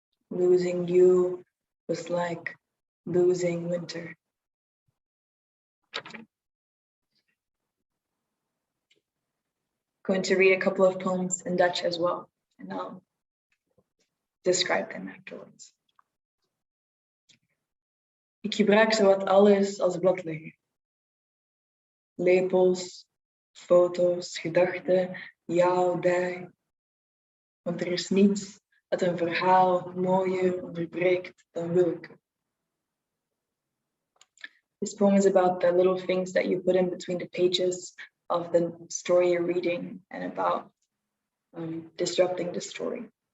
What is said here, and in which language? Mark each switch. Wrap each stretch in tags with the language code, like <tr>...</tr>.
<en>Losing you was like losing winter. Going to read a couple of poems in Dutch as well, and I'll describe them afterwards.</en> <nl>Ik gebruik zowat alles als bladlegger. Lepels, foto's, gedachten, jou, die. Want er is niets dat een verhaal mooier onderbreekt dan wilke.</nl> <en>This poem is about the little things that you put in between the pages of the story you're reading and about disrupting the story.</en>